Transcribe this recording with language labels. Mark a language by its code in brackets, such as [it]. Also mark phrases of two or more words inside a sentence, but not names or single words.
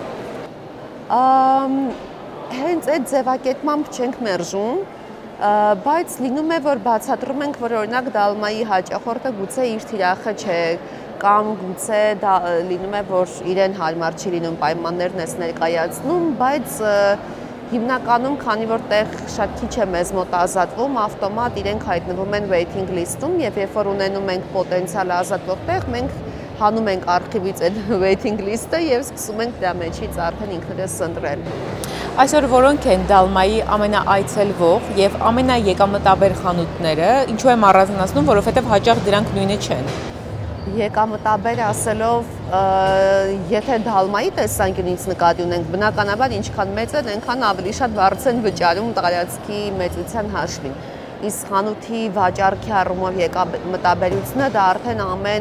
[hy] Հենց այդ ձևակերպմամբ չենք մերժում, բայց լինում է, որ բացատրում ենք, որ օրինակ Դալմայի հաճախորդը գուցե իր թիրախը չէ, կամ գուցե լինում է, որ իրեն հարմար չի լինում պայմաններն ես ներկայացնում, բայց հիմնականում, քանի որ տեղ շատ քիչ է մեզ մոտ ազատվում, ավտոմատ իրենք հայտնվում են [en] waiting list- [hy] ում եւ երբ որ ունենում ենք պոտենցիալ ազատվող տեղ, մենք հանում ենք արխիվից այդ [en] waiting list- [hy] ը եւ սկսում ենք դրա մեջից արդեն ինքներս ընտրել։ Այսօր որոնք են Դալմայի ամենաայցելվող եւ ամենաեկամտաբեր խանութները, ինչու եմ առանձնացնում, որովհետեւ հաճախ դրանք նույնը չեն։ Եկամտաբեր ասելով, եթե Դալմայի տեսանկյունից նկատի ունենք, բնականաբար ինչքան մեծ են, այնքան ավելի շատ բարձր են վճարում տարածքի մեծության հաշվին։ Իսկ խանութի վաճառքի առումով եկամտաբերությունը դա արդեն ամեն